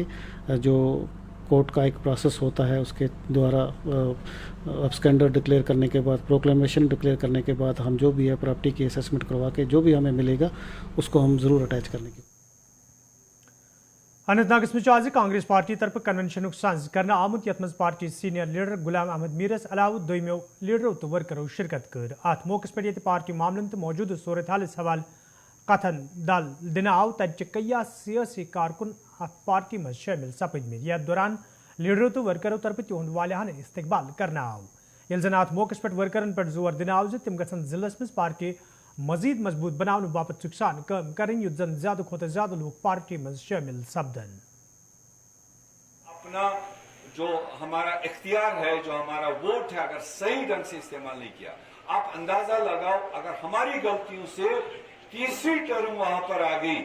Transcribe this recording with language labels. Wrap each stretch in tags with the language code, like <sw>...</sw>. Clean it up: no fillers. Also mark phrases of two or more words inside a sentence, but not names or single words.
<hi>जो कोर्ट का एक प्रोसेस होता है, उसके द्वारा अब्सकेंडर डिक्लेयर करने के बाद, प्रोक्लेमेशन डिक्लेयर करने के बाद, हम जो भी है प्रॉपर्टी की असेसमेंट करवा के जो भी हमें मिलेगा उसको हम ज़रूर अटैच करने की।</hi> <ks>अनंतनागस में आज कांग्रेस पार्टी तरफ कन्वेंशन सज कर आमुत यथ मज पार्टी</ks> <en>senior leader</en> <ks>गुलाम अहमद मीरस अलाव दोमो लीडरों तो वर्करों शिरकत कर। अत मौके पे ये पार्टी मामलन तो मौजूद सूरत हाल हवाल कथन दल दिन आव तच कया सियासी कारकुन अत पार्टी मज शामिल सपद में। यथ दौरान लीडरों तो वर्करों तरफ तिहद वालियान इस्तकबाल करना आव। ये जन अत मौके पे वर्करन पे जोर दिन आव तिम गसन जिलस मज पार्टी मजीद मजबूत बनाने बाबत सुखसान कम करें, युद्ध जन ज्यादा खोत</ks> <hi>ज्यादा लोग पार्टी में शामिल</hi> <ks>सपदन।</ks> <hi>अपना जो हमारा इख्तियार है, जो हमारा वोट है, अगर सही ढंग से इस्तेमाल नहीं किया, आप अंदाजा लगाओ अगर हमारी गलतियों से तीसरी टर्म वहां पर आ गई।</hi>